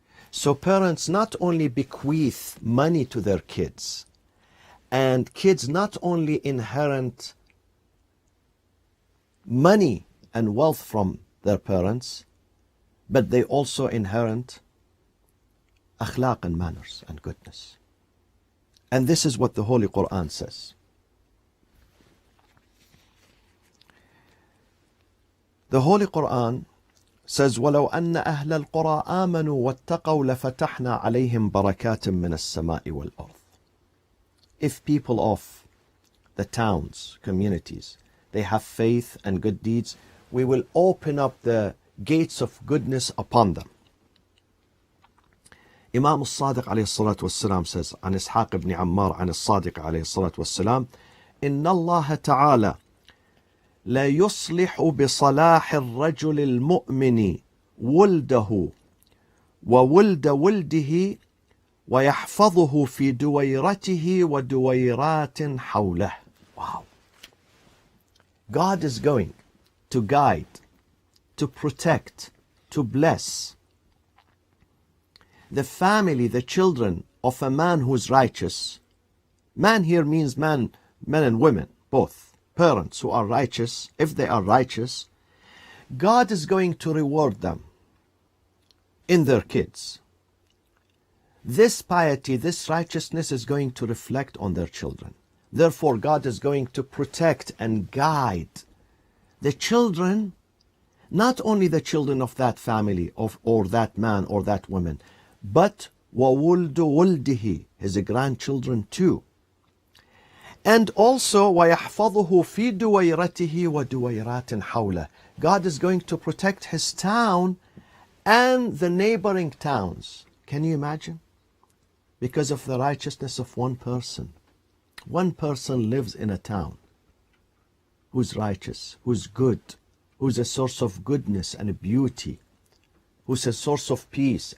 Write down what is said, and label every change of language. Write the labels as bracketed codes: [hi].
[en] So parents not only bequeath money to their kids, and kids not only inherit money and wealth from their parents, but they also inherit akhlaq and manners and goodness. And this is what the Holy Quran says. The Holy Quran says, [ar] وَلَوْ أَنَّ أَهْلَ الْقُرَىٰ آمَنُوا وَاتَّقَوْا لَفَتَحْنَا عَلَيْهِمْ بَرَكَاتٍ مِّنَ السَّمَاءِ وَالْأَرْضِ. [en] If people of the towns, communities, they have faith and good deeds, we will open up the gates of goodness upon them. [ar] Imam al-Sadiq alayhi salatu wassalam says, عن إسحاق ibn Ammar عن الصادق عليه الصلاة والسلام, إن الله تعالى لا يصلح بصلاح الرجل المؤمن ولده وولد ولده ويحفظه في دويرته ودويرات حوله. [en] Wow. God is going to guide, to protect, to bless the family, the children of a man who's righteous. Man here means men and women, both. Parents who are righteous, if they are righteous, God is going to reward them in their kids. This piety, this righteousness is going to reflect on their children. Therefore, God is going to protect and guide the children, not only the children of that family or that man or that woman, but [ar] وَوُلْدُ وُلْدِهِ, [en] his grandchildren too. And also [ar] وَيَحْفَظُهُ فِي دُوَيْرَتِهِ وَدُوَيْرَاتٍ حَوْلَهِ. [en] God is going to protect his town and the neighboring towns. Can you imagine? Because of the righteousness of one person. One person lives in a town who's righteous, who's good, who's a source of goodness and beauty, who's a source of peace.